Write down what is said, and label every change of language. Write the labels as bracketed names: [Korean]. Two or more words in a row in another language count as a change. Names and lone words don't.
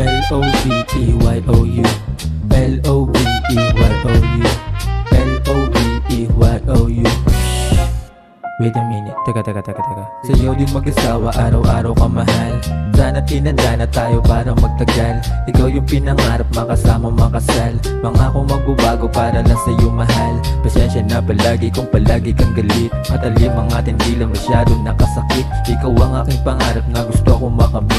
[English] L-O-V-E-Y-O-U, L-O-V-E-Y-O-U, L-O-V-E-Y-O-U. Wait a minute, [Filipino] teka sa'yo din mag-asawa, araw-araw ka mahal. Sana tinanda na tayo para magtagal. Ikaw yung pinangarap, makasama makasal. Mangako magbabago para lang sa'yo mahal. Pasensya na palagi kung palagi kang galit. Matalim ang ating dila, masyado nakasakit. Ikaw ang aking pangarap na gusto kong makamit.